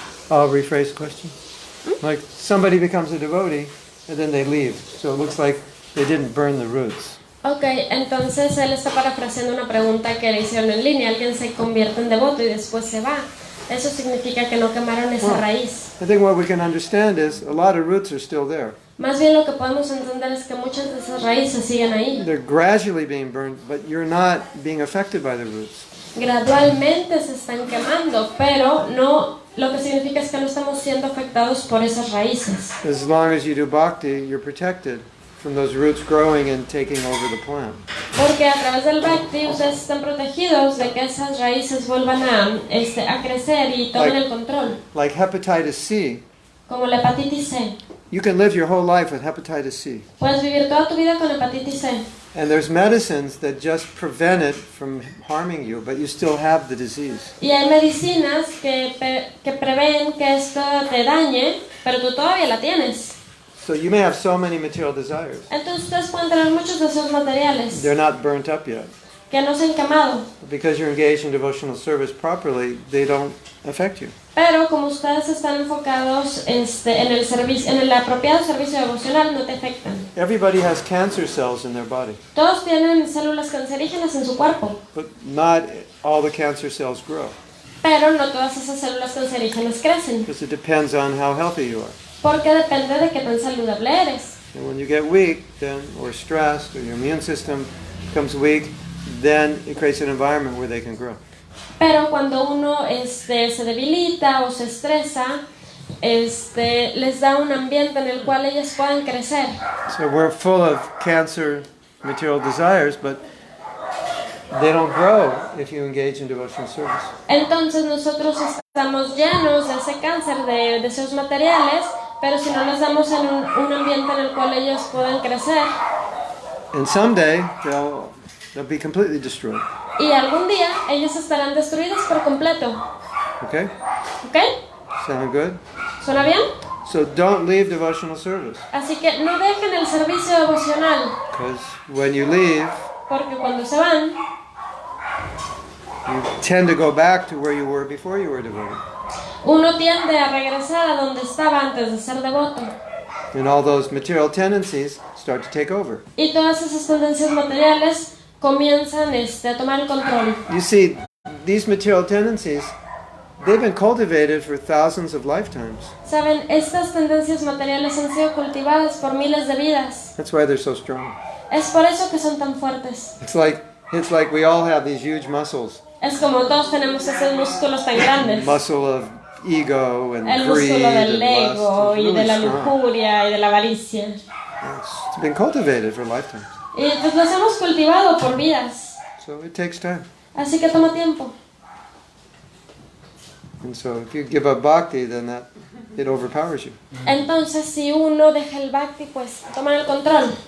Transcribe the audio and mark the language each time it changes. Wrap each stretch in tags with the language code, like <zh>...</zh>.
<en>I'll rephrase the question. Like somebody becomes a devotee and then they leave. So it looks like they didn't burn the roots.</en> <es>Ok, entonces él está parafraseando una pregunta que le hicieron en línea. Alguien se convierte en devoto y después se va. Eso significa que no quemaron esa raíz.</es> <en>I think what we can understand is a lot of roots are still there.</en> <es>Más bien lo que podemos entender es que muchas de esas raíces siguen ahí.</es> <en>They're gradually being burned, but you're not being affected by the roots.</en> <es>Gradualmente se están quemando, pero no, lo que significa es que no estamos siendo afectados por esas raíces.</es> <en>As long as you do bhakti, you're protected from those roots growing and taking over the plant.</en> <es>Porque a través del Bhakti ustedes están protegidos de que esas raíces vuelvan a crecer y tomen el control.</es> <en>Like hepatitis C.</en> <es>Como la hepatitis C.</es> <en>You can live your whole life with hepatitis C.</en> <es>Puedes vivir toda tu vida con hepatitis C.</es> <en>And there's medicines that just prevent it from harming you, but you still have the disease.</en> <es>Y hay medicinas que prevén que esto te dañe, pero tú todavía la tienes.</es> <en>So you may have so many material desires.</en> <es>Entonces ustedes pueden tener muchos deseos materiales</es> <en>They're not burnt up yet.</en> <es>que no se han quemado.</es> <en>Because you're engaged in devotional service properly, they don't affect you.</en> <es>Pero como ustedes están enfocados en el servicio, en el apropiado servicio devocional, no te afectan.</es> <en>Everybody has cancer cells in their body,</en> <es>Todos tienen células cancerígenas en su cuerpo,</es> <en>but not all the cancer cells grow.</en> <es>pero no todas esas células cancerígenas crecen,</es> <en>Because it depends on how healthy you are.</en> <es>porque depende de qué tan saludable eres.</es> <en>And when you get weak, then, or stressed, or your immune system becomes weak, then it creates an environment where they can grow.</en> <es>Pero cuando uno se debilita o se estresa, les da un ambiente en el cual ellas puedan crecer.</es> <en>So we're full of cancer material desires, but they don't grow if you engage in devotional service.</en> <es>Entonces nosotros estamos llenos de ese cáncer de deseos materiales, pero si no los damos en un ambiente en el cual ellos puedan crecer,</es> <en>And someday they'll be completely destroyed.</en> <es>y algún día ellos estarán destruidos por completo.</es> <en>Okay?</en> <es>¿Ok?</es> <en>Sound good?</en> <es>¿Suena bien?</es> <en>So don't leave devotional service.</en> <es>Así que no dejen el servicio devocional,</es> <en>Because when you leave,</en> <es>porque cuando se van,</es> <en>you tend to go back to where you were before you were devoted.</en> <es>uno tiende a regresar a donde estaba antes de ser devoto.</es> <en>And all those material tendencies start to take over.</en> <es>Y todas esas tendencias materiales comienzan a tomar el control.</es> <en>You see, these material tendencies, they've been cultivated for thousands of lifetimes.</en> <es>Saben, estas tendencias materiales han sido cultivadas por miles de vidas.</es> <en>That's why they're so strong.</en> <es>Es por eso que son tan fuertes.</es> <en>It's like we all have these huge muscles.</en> <es>Es como todos tenemos esos músculos tan grandes.</es> <en>Muscle of ego and</en> <es>El</es> <en>greed</en> <es>músculo del ego</es> <en>lust. It's</en> <es>y de la</es> <en>really strong.</en> <es>lujuria y de la avaricia.</es> <en>It's been cultivated for lifetimes.</en> <es>Y pues los hemos cultivado por vidas.</es> <en>So it takes time.</en> <es>Así que toma tiempo.</es> <en>And so if you give up bhakti, then it overpowers you.</en> <es>Entonces si uno deja el bhakti, pues toma el control.</es>